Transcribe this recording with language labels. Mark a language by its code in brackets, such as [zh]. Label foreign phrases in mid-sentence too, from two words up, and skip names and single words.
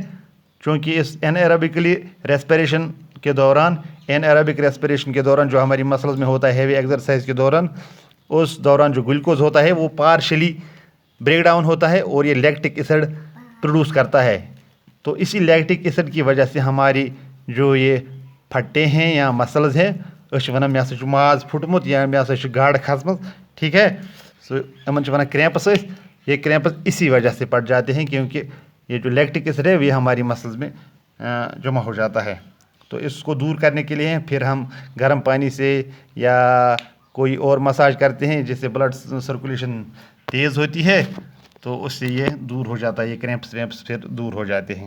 [hi] क्योंकि इस [en] anaerobically respiration [hi] के दौरान, [en] anaerobic respiration [hi] के दौरान जो हमारी मसल्स में होता है [en] heavy exercise [hi] के दौरान, उस दौरान जो ग्लूकोज होता है वो [en] partially break down [hi] होता है और ये [en] lactic acid produce [hi] करता है। तो इसी [en] lactic acid [hi] की वजह से हमारी जो ये फट्टे हैं या मसल्स हैं, [ks] वन मे हसा माज फुटमुत या मे हसा गाड़ खसमत, [hi] ठीक है। सो इन वन क्रैम्प्स, ये क्रैम्प्स इसी वजह से पड़ जाते हैं क्योंकि ये जो [en] lactic acid [hi] है ये हमारी मसल्स में जमा हो जाता है। तो इसको दूर करने के लिए फिर हम गर्म पानी से या कोई और मसाज करते हैं जिससे [en] blood circulation [hi] तेज़ होती है, तो उससे ये दूर हो जाता है, ये क्रैम्प्स वैम्प्स फिर दूर हो जाते हैं।